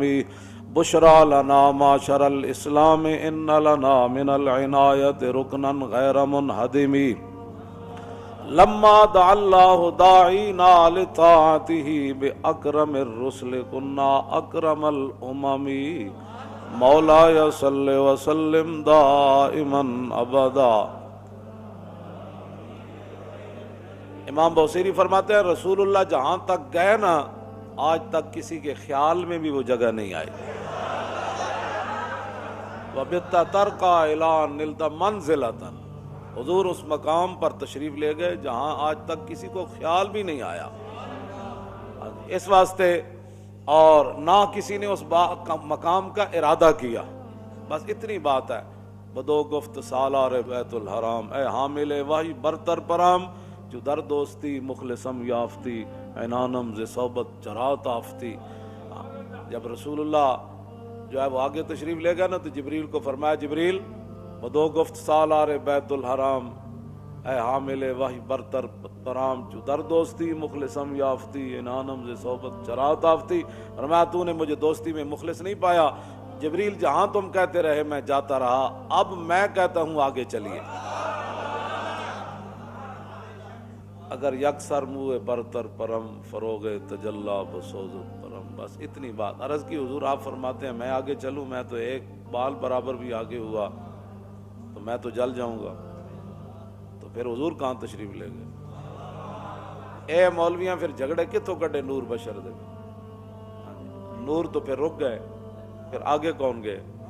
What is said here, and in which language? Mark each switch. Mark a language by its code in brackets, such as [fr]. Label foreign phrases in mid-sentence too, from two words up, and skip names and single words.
[ar] بشرى لنا معشر الاسلام ان لنا من العناية ركنا غير منهدم. لما دعا الله داعينا لطاعته بأكرم الرسل كنا أكرم الأمم. مولاي صل وسلم دائما أبدا. [ur] امام بوصیری فرماتے ہیں رسول اللہ جہاں تک گئے نا آج تک کسی کے خیال میں بھی وہ جگہ نہیں آئی. [ar] وَبِتَّ تَرْقَى إِلَىٰ نِلْتَ مَنْزِلَةً. [ur] حضور اس مقام پر تشریف لے گئے جہاں آج تک کسی کو خیال بھی نہیں آیا. اس واسطے اور نہ کسی نے اس مقام کا ارادہ کیا. بس اتنی بات ہے. [fa] بدو گفت سالار بیت الحرام اے حامل وحی برتر پرام جو در دوستی مخلصم یافتی عنانم ز صحبت چرات آفتی. [ur] جب رسول اللہ جو ہے وہ آگے تشریف لے گیا نا تو جبریل کو فرمایا [fa] جبریل بدو گفت سالار بیت الحرام اے حامل وحی برتر پرام جو در دوستی مخلصم یافتی عنانم ز صحبت چرات آفتی. [ur] فرمایا تو نے مجھے دوستی میں مخلص نہیں پایا جبریل، جہاں تم کہتے رہے میں جاتا رہا، اب میں کہتا ہوں آگے چلیے. [fa] اگر یکسر منہ برتر پرم فروغ تجلا بسوزت پرم. [ur] بس اتنی بات عرض کی. حضور آپ فرماتے ہیں میں آگے چلوں، میں تو ایک بال برابر بھی آگے ہوا تو میں تو جل جاؤں گا. تو پھر حضور کہاں تشریف لے گئے؟ [pa] اے مولویاں پھر جھگڑے کتوں کٹے نور بشر دے. [ur] نور تو پھر رک گئے، پھر آگے کون گئے؟